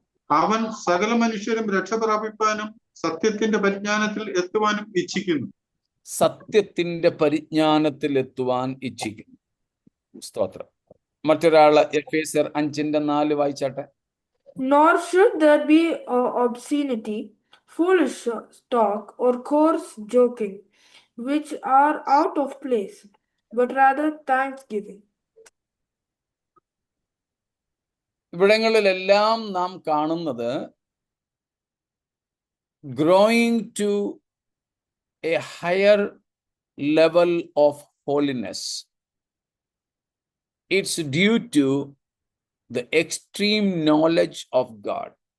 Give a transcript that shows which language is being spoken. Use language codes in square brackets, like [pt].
[ml] അവൻ സകല മനുഷ്യരും രക്ഷ പ്രാപിപ്പാനും സത്യത്തിന്റെ പരിജ്ഞാനത്തിൽ എത്തുവാനും ഇച്ഛിക്കുന്നു. സത്യത്തിന്റെ പരിജ്ഞാനത്തിൽ എത്തുവാൻ ഇച്ഛിക്കുന്നു. സ്തോത്രം. മറ്റൊരാള് എഫേസർ 5:4 വായിച്ചാട്ടെ. [en] Nor should there be obscenity, foolish talk, or coarse joking, which are out of place, but rather thanksgiving. [ml] ഇവിടങ്ങളിലെല്ലാം നാം കാണുന്നത് [en] Growing to a higher level of holiness. It's due to the extreme knowledge of God.